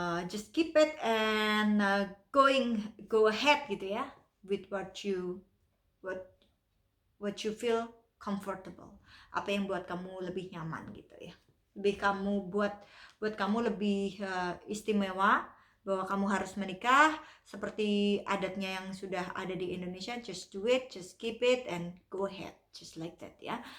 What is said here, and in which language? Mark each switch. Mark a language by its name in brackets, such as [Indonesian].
[English] Just keep it and go ahead gitu ya with what you feel comfortable. [Indonesian] Apa yang buat kamu lebih nyaman gitu ya. Buat kamu lebih istimewa bahwa kamu harus menikah seperti adatnya yang sudah ada di Indonesia. [English] Just do it, just keep it and go ahead, just like that ya.